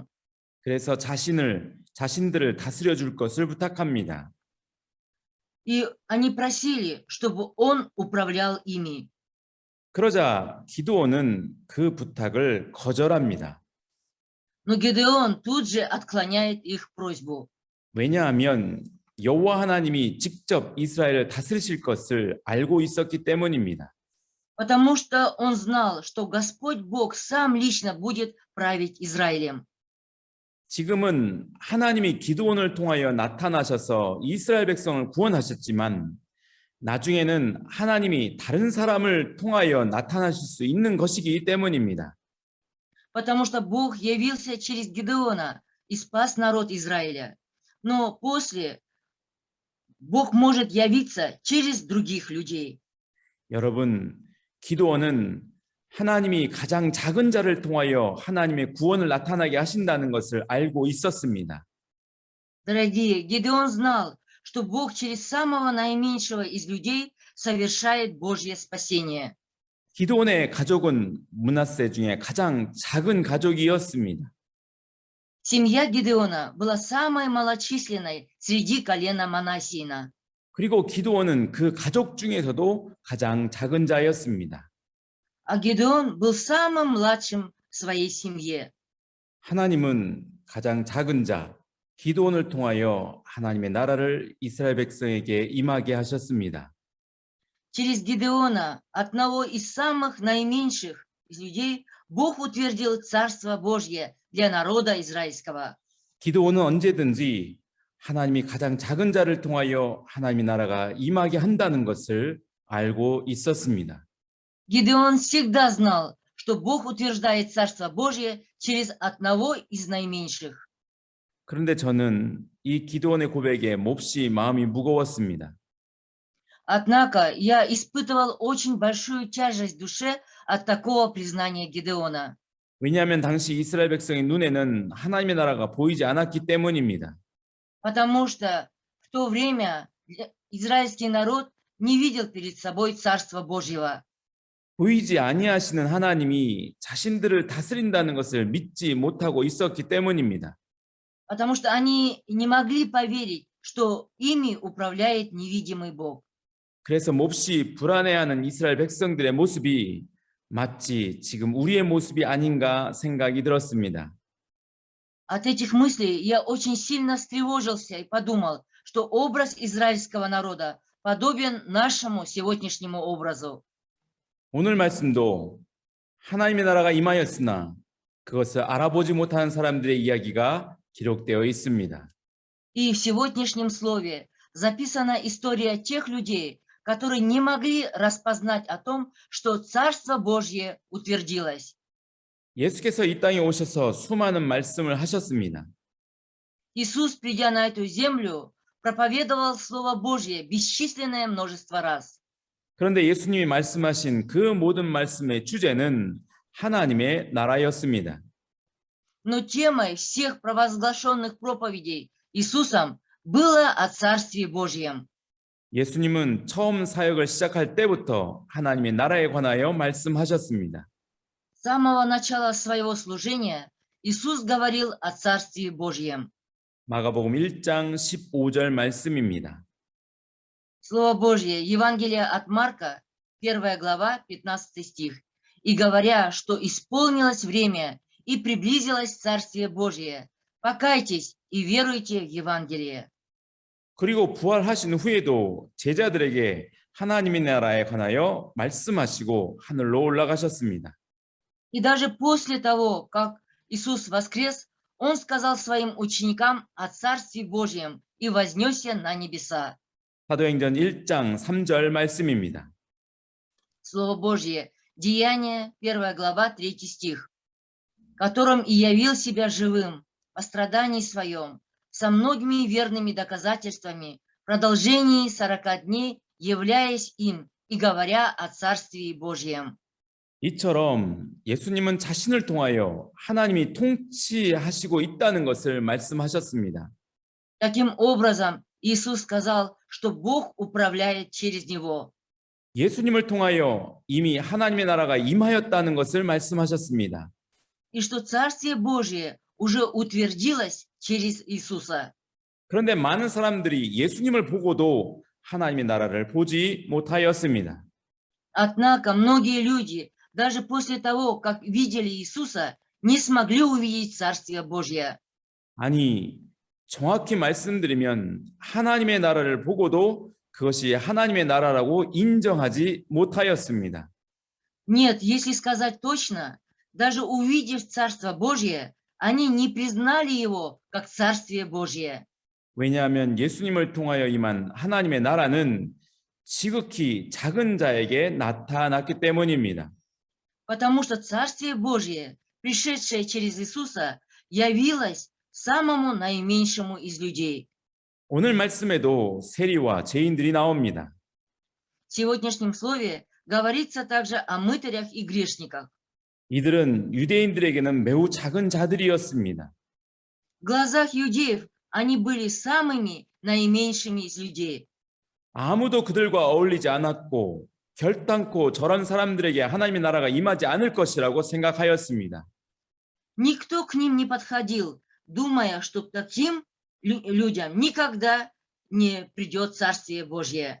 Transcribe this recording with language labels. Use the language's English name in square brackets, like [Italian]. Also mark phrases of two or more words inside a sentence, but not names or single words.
[Korean] 그래서 자신들을 다스려 줄 것을 부탁합니다. [Russian] И они просили, чтобы он управлял ими. [Korean] 그러자 기드온은 그 부탁을 거절합니다. [Russian] Но Гедеон тут же отклоняет их просьбу. [Korean] 왜냐하면 여호와 하나님이 직접 이스라엘을 다스리실 것을 알고 있었기 때문입니다. [Russian] Потому что он знал, что Господь Бог сам лично будет править Израилем. [Korean] 지금은 하나님이 기드온을 통하여 나타나셔서 이스라엘 백성을 구원하셨지만 나중에는 하나님이 다른 사람을 통하여 나타나실 수 있는 것이기 때문입니다. [Russian] Потому что Бог явился через Гедеона и спас народ Израиля. Но после Бог может явиться через других людей. [Korean] 여러분, 기드온은 하나님이 가장 작은 자를 통하여 하나님의 구원을 나타나게 하신다는 것을 알고 있었습니다. [Russian] Дорогие, Гедеон знал, что Бог через самого наименьшего из людей совершает Божье спасение. [Korean] 기드온의 가족은 므낫세 중에 가장 작은 가족이었습니다. [Russian] Семья Гедеона была самой малочисленной среди колена Манассиина. [Korean] 그리고 기드온은 그 가족 중에서도 가장 작은 자였습니다. [Russian] А Гедеон был самым младшим в своей семье. [Korean] 하나님은 가장 작은 자, 기도원을 통하여 하나님의 나라를 이스라엘 백성에게 임하게 하셨습니다. [Russian] Через Гидеона, одного из самых наименьших из людей, Бог утвердил Царство Божье для народа израильского. [Korean] 기도원은 언제든지 하나님이 가장 작은 자를 통하여 하나님의 나라가 임하게 한다는 것을 알고 있었습니다. [Russian] Гидеон всегда знал, что Бог утверждает Царство Божье через одного из наименьших. [Korean] 그런데 저는 이 기도원의 고백에 몹시 마음이 무거웠습니다. [Russian] Однако я испытывал очень большую тяжесть в душе от такого признания Гидеона. [Korean] 왜냐하면 당시 이스라엘 백성의 눈에는 하나님의 나라가 보이지 않았기 때문입니다. [Russian] Потому что в то время израильский народ не видел перед собой Царства Божьего. [Korean] 보이지 아니하시는 하나님이 자신들을 다스린다는 것을 믿지 못하고 있었기 때문입니다. [Russian] Потому что они не могли поверить, что ими управляет невидимый Бог. [Korean] 그래서 몹시 불안해하는 이스라엘 백성들의 모습이 마치 지금 우리의 모습이 아닌가 생각이 들었습니다. [Russian] От этих мыслей я очень сильно встревожился и подумал, что образ израильского народа подобен нашему сегодняшнему образу. [Korean] 오늘 말씀도 하나님의 나라가 임하였으나 그것을 알아보지 못하는 사람들의 이야기가 기록되어 있습니다. [Russian] И в сегодняшнем слове записана история тех людей, которые не могли распознать о том, что Царство Божье утвердилось. [Korean] 예수께서 이 땅에 오셔서 수많은 말씀을 하셨습니다. [Russian] Иисус, придя на эту землю, проповедовал Слово Божье бесчисленное множество раз. [Korean] 그런데 예수님이 말씀하신 그 모든 말씀의 주제는 하나님의 나라였습니다. [Russian] Но темой всех провозглашенных проповедей Иисусом было о Царстве Божьем. [Korean] 예수님은 처음 사역을 시작할 때부터 하나님의 나라에 관하여 말씀하셨습니다. [Russian] С самого начала своего служения Иисус говорил о Царстве Божьем. [Korean] 마가복음 1장 15절 말씀입니다. [Russian] Слово Божье, Евангелие от Марка, 1 глава, 15 стих. «И говоря, что исполнилось время и приблизилось Царствие Божье, покайтесь и веруйте в Евангелие». [Korean] 그리고 부활하신 후에도 제자들에게 하나님의 나라에 관하여 말씀하시고 하늘로 올라가셨습니다. [Russian] И даже после того, как Иисус воскрес, Он сказал своим ученикам о Царстве Божьем и вознесся на небеса. [Korean] 사도행전 1장 3절 말씀입니다. [Russian] Слово Божье, Деяние, 1 глава, 3 стих. «Которым и явил себя живым по страдании своем, со многими верными доказательствами, в продолжении 40 дней, являясь им и говоря о Царстве Божьем». [Korean] 이처럼 예수님은 자신을 통하여 하나님이 통치하시고 있다는 것을 말씀하셨습니다. [Russian] Таким образом, Иисус сказал, что Бог управляет через Него. [Korean] 예수님을 통하여 이미 하나님의 나라가 임하였다는 것을 말씀하셨습니다. [Russian] И что Царствие Божие уже утвердилось через Иисуса. [Korean] 그런데 많은 사람들이 예수님을 보고도 하나님의 나라를 보지 못하였습니다. [Russian] Однако многие люди, даже после того, как видели Иисуса, не смогли увидеть Царствие Божье. [Korean] 아니, 정확히 말씀드리면 하나님의 나라를 보고도 그것이 하나님의 나라라고 인정하지 못하였습니다. [Russian] Нет, если сказать точно, даже увидев Царство Божье, они не признали его как Царствие Божье. [Korean] 왜냐하면 예수님을 통하여 임한 하나님의 나라는 지극히 작은 자에게 나타났기 때문입니다. [Russian] Потому что Царствие Божье, пришедшее через Иисуса, явилось самому наименьшему из людей. [Korean] 오늘 말씀에도 세리와 죄인들이 나옵니다. [Russian] В сегодняшнем слове говорится также о мытарях и грешниках. [Korean] 이들은 유대인들에게는 매우 작은 자들이었습니다. [Russian] В глазах иудеев они были самыми наименьшими из людей. [Korean] 아무도 그들과 어울리지 않았고 결단코 저런 사람들에게 하나님의 나라가 임하지 않을 것이라고 생각하였습니다. [Russian] Никто к ним не подходил, думая, что к таким людям никогда не придет Царствие Божье.